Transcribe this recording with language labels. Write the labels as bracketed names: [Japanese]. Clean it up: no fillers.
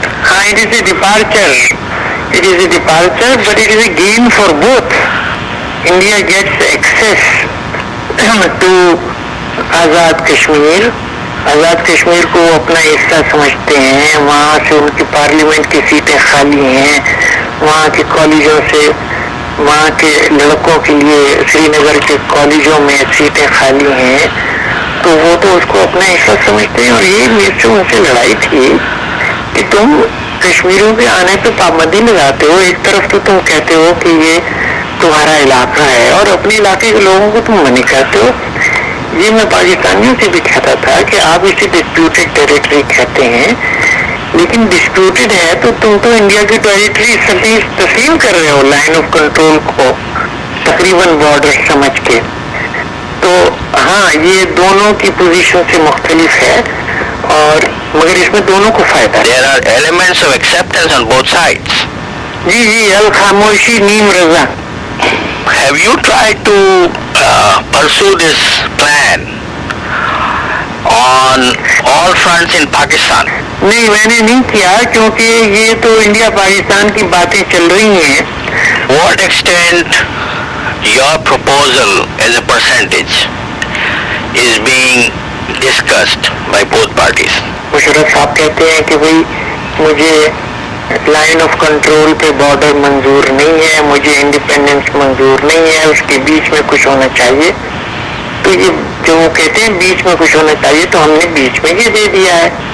[English] ہاں, it is a departure. It is a departure, but it is a gain for both. India gets access to Azad Kashmir. [Urdu] Azad Kashmir کو وہ اپنا حصہ سمجھتے ہیں. وہاں سے ان کی پارلیمنٹ کی سیٹیں خالی ہیں. وہاں کے کالجوں سے وہاں کے لڑکوں کے لیے سری نگر کے کالجوں میں سیٹیں خالی ہیں, تو وہ تو اس کو اپنا حصہ سمجھتے ہیں. اور یہ میرے سے ان سے لڑائی تھی کہ تم کشمیریوں کے آنے پہ پابندی لگاتے ہو. ایک طرف تو تم کہتے ہو کہ یہ تمہارا علاقہ ہے اور اپنے علاقے کے لوگوں کو تم منع کرتے ہو. یہ میں پاکستانیوں سے بھی کہتا تھا کہ آپ اسے ڈسپیوٹڈ ٹیریٹری کہتے ہیں, لیکن ڈسپیوٹڈ ہے تو تم تو انڈیا کی ٹیریٹری تسلیم کر رہے ہو لائن آف کنٹرول کو تقریباً بارڈر سمجھ کے. تو ہاں, یہ دونوں کی پوزیشن سے مختلف ہے, اور مگر اس میں دونوں کو فائدہ ہے. [English] There are elements of acceptance on both sides. [Urdu] جی, الخاموشی name Raza. [English] Have you tried to pursue this plan on all fronts in Pakistan? [Urdu] نہیں, میں نے نہیں کیا, کیونکہ یہ تو انڈیا پاکستان کی باتیں چل رہی ہیں. [English] What extent your proposal as a percentage is being discussed by both parties? [Urdu] Musharraf صاحب کہتے ہیں کہ بھئی مجھے لائن آف کنٹرول پہ بارڈر منظور نہیں ہے, مجھے انڈیپینڈنس منظور نہیں ہے, اس کے بیچ میں کچھ ہونا چاہیے. تو یہ جو وہ کہتے ہیں بیچ میں کچھ ہونا چاہیے, تو ہم نے بیچ میں یہ دے دیا ہے.